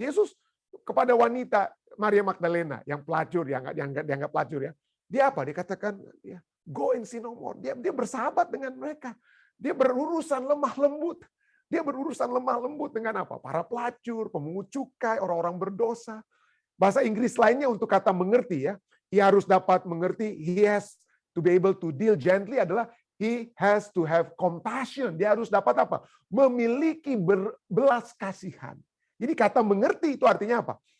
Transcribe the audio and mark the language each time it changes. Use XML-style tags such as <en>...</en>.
<id>Yesus kepada wanita Maria Magdalena yang pelacur, yang dianggap pelacur ya, dia apa? Dia katakan, ya,</id> <en>go and sin no more.</en> <id>Dia bersahabat dengan mereka. Dia berurusan lemah lembut. Dia berurusan lemah lembut dengan apa? Para pelacur, pemungut cukai, orang-orang berdosa. Bahasa Inggris lainnya untuk kata mengerti ya. Ia harus dapat mengerti,</id> <en>he has to be able to deal gently</en> <id>adalah</id> <en>he has to have compassion.</en> <id>Dia harus dapat apa? Memiliki belas kasihan. Jadi kata mengerti itu artinya apa?</id>